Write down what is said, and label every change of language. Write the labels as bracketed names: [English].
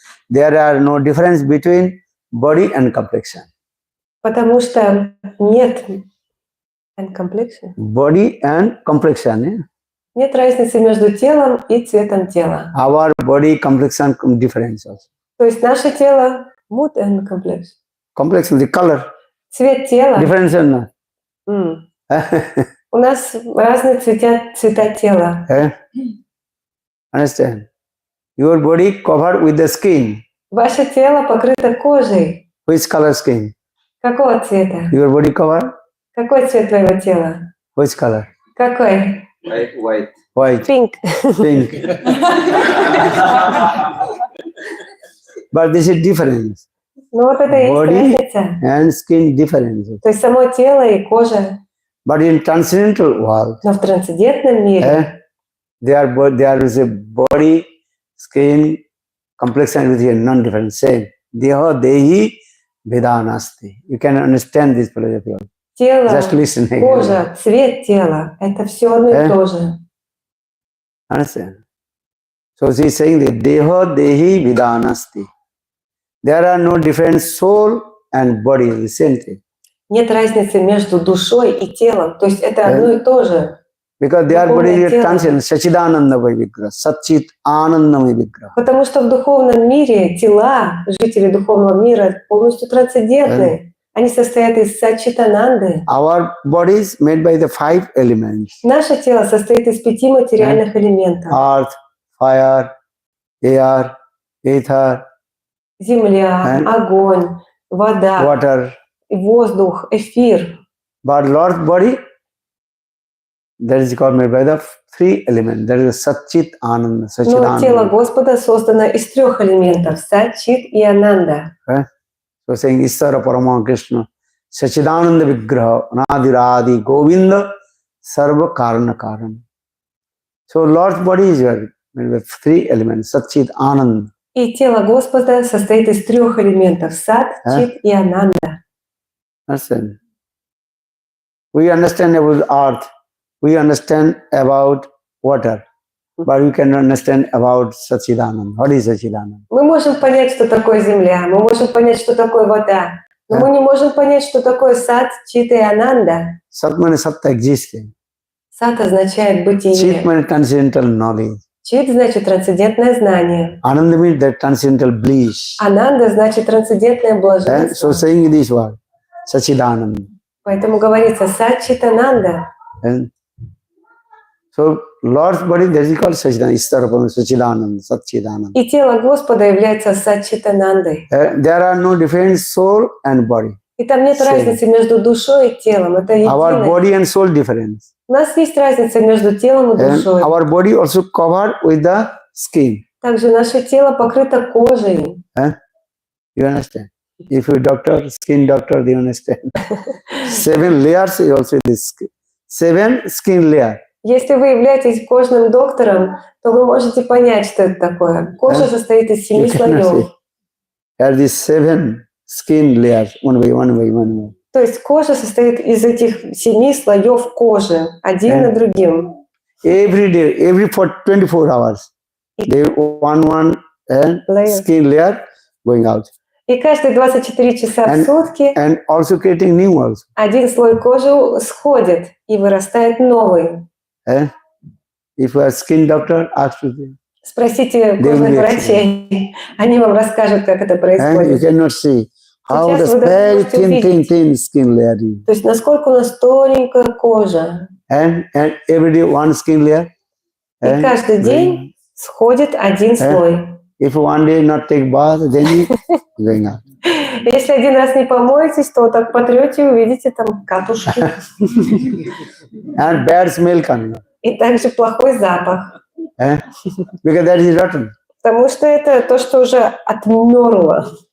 [English] There are no difference between body and complexion. [Russian] Потому что нет [English] and complexion. Body and complexion. Eh? [Russian] Нет разницы между телом и цветом тела. [English] Our body complexion difference also. [Russian] То есть наше тело [English] mood and complexion. Complexion, the color. [Russian] Цвет тела. [English] Difference or no? [Russian] У нас разные цвета тела. [English] Understand? Your body covered with the skin. [Russian] Ваше тело покрыто кожей. [English] Which color skin? [Russian] Какого цвета? [English] Your body covered? [Russian] Какой цвет твоего тела? [English] Which color? [Russian] Какой? [English] White. White. Pink. Pink. But this is difference. [Russian] Ну вот это и есть разница. [English] And skin difference. [Russian] То есть само тело и кожа. [English] But in transcendental world, [Russian] Но в трансцендентном мире [English] there is a body, skin, complexion with a non-different. Same. Deha Dehi Vedanasti. You can understand this philosophy. [Russian] тело, [English] Just listen. [Russian] кожа, цвет тела — это все одно и то же. [English] Understand? So she is saying that Deha Dehi Vedanasti. There are no different soul and body, the same thing. [Russian] Нет разницы между душой и телом. То есть это одно и то же. [English] Because their body is transcendent, Sachidananda Vigraha, Satchit Anandamaya Vigraha. [Russian] Потому что в духовном мире тела, жители духовного мира, полностью трансцендентны. Они состоят из Сачитананды. [English] Our body is made by the 5 elements. [Russian] Наше тело состоит из 5 материальных элементов. [English] Earth, fire, air, ether, [Russian] Земля, огонь, вода, [English] water. [Russian] воздух, эфир. [English] But Lord's body, that is called made by the 3 elements. That is Satchit Ananda. [Russian] Но тело Господа создано из 3 элементов: Сат, Чит и Ананда. [English] So saying Isvara Parama Krishna, Sachidananda Vigraha, Anadiradi, Govinda, Sarva Karana Karana. So Lord's body is made with 3 elements, Satchit Ananda. [Russian] И тело Господа состоит из 3 элементов: Сат, Чит и Ананда. [English] Understand? We understand about earth, we understand about water, but we cannot understand about Sachidananda. What is Sachidananda? [Russian] Мы можем понять, что такое земля, мы можем понять, что такое вода, но мы не можем понять, что такое Сат, Чит и Ананда. [English] Sat means Satta existing. [Russian] Сат означает бытие. [English] Chit means transcendental knowledge. [Russian] Чит значит трансцендентное знание. [English] Ananda means that transcendental bliss. [Russian] Ананда значит трансцендентное блаженство. [English] So saying this word, Sachidananda. [Russian] Поэтому говорится Сат, Чит, Ананда. [English] And so Lord's body, that is called Sachidananda, Isvara Sachidananda, Satchidananda. [Russian] И тело Господа является Сачитанандой. [English] There are no different soul and body. [Russian] И там нет разницы между душой и телом. Это [English] Our [Russian] единое. [English] body and soul difference. [Russian] У нас есть разница между телом и [English] And [Russian] душой. [English] our body also covered with the skin. [Russian] Также наше тело покрыто кожей. [English] You understand? If you doctor, skin doctor, you understand. 7 layers is also this skin. 7 skin layer. [Russian] Если вы являетесь кожным доктором, то вы можете понять, что это такое. Кожа состоит из 7 слоев. [English] There are 7 skin layers, one by one. [Russian] То есть кожа состоит из этих 7 слоев кожи, один над другим. [English] Every day, every 24 hours, they one skin layer going out. [Russian] И каждые 24 часа в сутки [English] And also creating new ones. [Russian] один слой кожи сходит и вырастает новый. [English] If you are skin doctor, ask to them. [Russian] Спросите кожных врачей, они вам расскажут, как это [English] You [Russian] происходит. [English] cannot see how [Russian] Сейчас [English] the [Russian] вы даже [English] very [Russian] можете увидеть, [English] thin skin layer is. [Russian] то есть насколько у нас тоненькая кожа. [English] And every day one skin layer. [Russian] И каждый день сходит один слой. [English] If one day not take bath, then you going out. [Russian] Если один раз не помоетесь, то так потрете и увидите там катушки. [English] And bad smell coming. [Russian] И также плохой запах. [English] Because that is rotten. [Russian] Потому что это то, что уже отмерло.